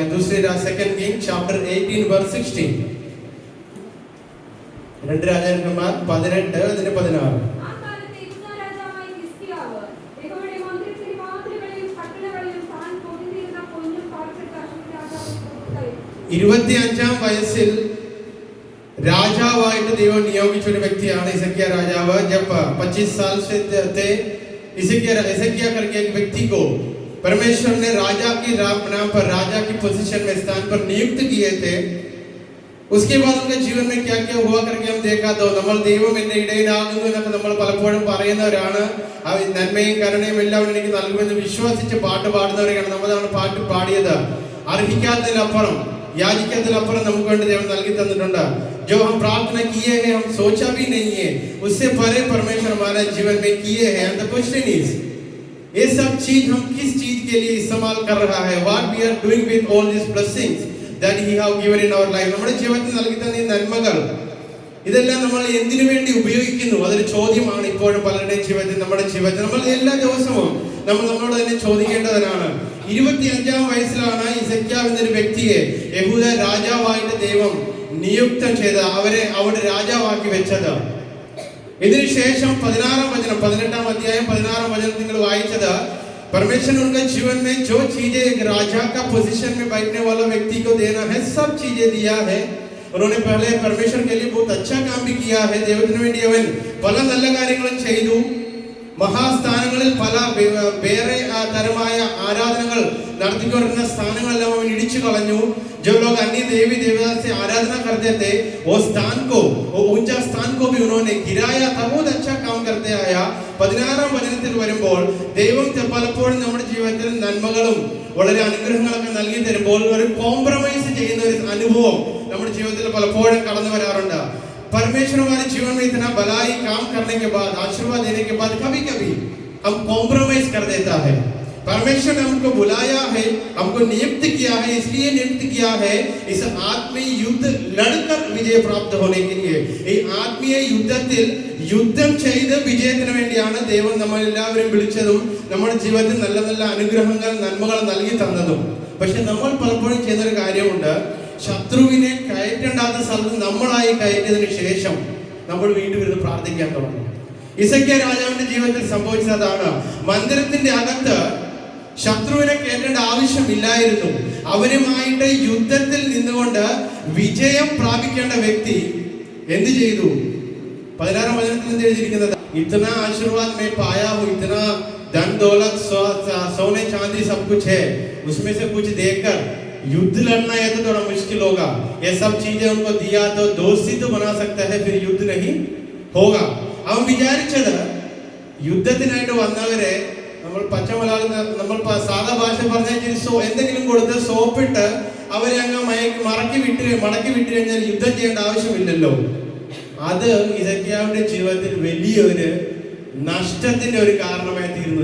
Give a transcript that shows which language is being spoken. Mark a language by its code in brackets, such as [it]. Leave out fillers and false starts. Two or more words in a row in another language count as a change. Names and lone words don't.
[en] second king chapter [ml] 18 verse 16. രണ്ട് രാജാക്കന്മാർ 18 അതിന്റെ 16. 25-ാം വയസ്സിൽ രാജാവായിട്ട് ദൈവം നിയോഗിച്ച ഒരു വ്യക്തിയാണ് ഹിസക്കിയ രാജാവ്. [hi] जब 25 साल से थे हिजकिया करके एक व्यक्ति को परमेश्वर ने राजा की नाम पर राजा की पोजीशन में स्थान पर नियुक्त किए थे. उसके बाद उनके जीवन में क्या क्या हुआ करके हम देखा. [ml] तो നമ്മൾ ദൈവം എന്റെ ഇടയിലാകുന്നു എന്നൊക്കെ നമ്മൾ പലപ്പോഴും പറയുന്നവരാണ്. ആ നന്മയും കരുണയും എല്ലാം എനിക്ക് നൽകുമെന്ന് വിശ്വസിച്ച് പാട്ട് പാടുന്നവരെയാണ്. നമ്മളാണ് പാട്ട് പാടിയത്. അർഹിക്കാത്തതിനപ്പുറം याचिकातिलपरम നമുക്ക് വേണ്ടി ദൈവം നൽകി തന്നിട്ടുണ്ട്. [hi] जो हम प्रार्थना किए हैं हम सोचा भी नहीं है, उससे परे परमेश्वर हमारे जीवन में किए हैं. [en] and the question is [hi] ये सब चीज हम किस चीज के लिए इस्तेमाल कर रहा है? [en] what we are doing with all these blessings that he have given in our life? [ml] നമ്മുടെ ജീവിതത്തിൽ നൽകി തന്ന ഈ നന്മകൾ ഇതെല്ലാം നമ്മൾ എന്തിനു വേണ്ടി ഉപയോഗിക്കുന്നു? അതൊരു ചോദ്യമാണ് ഇപ്പോഴും പലരുടെയും ജീവിതത്തിൽ. നമ്മുടെ ജീവിതത്തിൽ നമ്മൾ എല്ലാ ദിവസവും നമ്മളോട് തന്നെ ചോദിക്കേണ്ടതിനാണ്. 25-ാം വയസ്സിലാണ് ഹിസക്കിയാവ് എന്നൊരു വ്യക്തിയെ യഹൂദ രാജാവായിട്ട് ദൈവം നിയുക്തം ചെയ്ത് അവരെ അവിടെ രാജാവാക്കി വെച്ചത്. ഇതിനുശേഷം 16-ാം വചനം 18-ാം അധ്യായം 16-ാം വചനം നിങ്ങൾ വായിച്ചത് [hi] परमेश्वर ने उनका जीवन में जो चीजें एक राजा का पोजीशन में बैठने वाला व्यक्ति को देना है सब चीजें दिया है. उन्होंने पहले परमेश्वर के लिए बहुत अच्छा काम भी किया है. [ml] ദൈവത്തിന് വേണ്ടി അവൻ പല നല്ല കാര്യങ്ങളും ചെയ്തു. മഹാസ്ഥാനങ്ങളിൽ പല വേറെ തരമായ ആരാധനകൾ നടത്തിക്കൊണ്ടിരുന്ന സ്ഥാനങ്ങളെല്ലാം അവൻ ഇടിച്ചു കളഞ്ഞു. [hi] जो लोग अन्य देवी देवता से आराधना करते थे वो स्थान को, वो ऊंचा स्थान को भी उन्होंने गिराया था. बहुत अच्छा काम करते आया. [ml] 16-ാം വചനത്തിൽ വരുമ്പോൾ ദൈവം പലപ്പോഴും നമ്മുടെ ജീവിതത്തിൽ നന്മകളും വളരെ അനുഗ്രഹങ്ങളൊക്കെ നൽകി തരുമ്പോൾ ഒരു കോംപ്രമൈസ് ചെയ്യുന്ന ഒരു അനുഭവം നമ്മുടെ ജീവിതത്തിൽ പലപ്പോഴും കടന്നു വരാറുണ്ട്. [hi] परमेश्वर हमारे जीवन में इतना भलाई काम करने के बाद, आशीर्वाद देने के बाद कभी कभी हम कॉम्प्रोमाइज कर देता है. परमेश्वर ने हमको बुलाया है, हमको नियुक्त किया है, इसलिए नियुक्त किया है इस आत्मीय युद्ध लड़कर विजय प्राप्त होने के लिए. [ml] ഈ ആത്മീയ യുദ്ധത്തിൽ യുദ്ധം ചെയ്ത് വിജയത്തിന് വേണ്ടിയാണ് ദൈവം നമ്മളെല്ലാവരും വിളിച്ചതും നമ്മുടെ ജീവിതത്തിൽ നല്ല നല്ല അനുഗ്രഹങ്ങൾ നന്മകൾ നൽകി തന്നതും. പക്ഷെ നമ്മൾ പലപ്പോഴും ചെയ്യുന്നൊരു കാര്യമുണ്ട്. ശത്രുവിനെ കയറ്റേണ്ടാത്ത സ്ഥലത്ത് നമ്മളായി കയറ്റിയതിനു ശേഷം നമ്മൾ വീണ്ടും ഇരുന്ന് പ്രാർത്ഥിക്കാൻ തുടങ്ങും. ഹിസക്കിയ രാജാവിന്റെ ജീവിതത്തിൽ സംഭവിച്ചതാണ്. മന്ദിരത്തിന്റെ അകത്ത് ശത്രുവിനെ കയറ്റേണ്ട ആവശ്യമില്ലായിരുന്നു. അവരുമായിട്ട് യുദ്ധത്തിൽ നിന്നുകൊണ്ട് വിജയം പ്രാപിക്കേണ്ട വ്യക്തി എന്ത് ചെയ്തു? 16-ാം വചനത്തിൽ എന്ത് എഴുതിയിരിക്കുന്നത്? [hi] इतना आशीर्वाद मैं पाया हूँ, इतना धन दौलत सोने चांदी सब कुछ है, उसमें से कुछ देकर युद्ध लड़ना है तो थोड़ा मुश्किल होगा। ये सब चीजें उनको दिया तो दोस्ती तो बना सकता है, फिर युद्ध नहीं होगा। [ml] അവൻ വിചാരിച്ചത് യുദ്ധത്തിനായിട്ട് വന്നവരെ നമ്മൾ പച്ചമലയാളം നമ്മൾ സാധാ ഭാഷ പറഞ്ഞാൽ എന്തെങ്കിലും കൊടുത്ത് സോപ്പിട്ട് അവരെ അങ്ങ് മടക്കി വിട്ട് കഴിഞ്ഞാൽ യുദ്ധം ചെയ്യേണ്ട ആവശ്യമില്ലല്ലോ. അത് ഹിസ്കിയാവിന്റെ ജീവിതത്തിൽ വലിയൊരു നഷ്ടത്തിന്റെ ഒരു കാരണമായി തീർന്നു.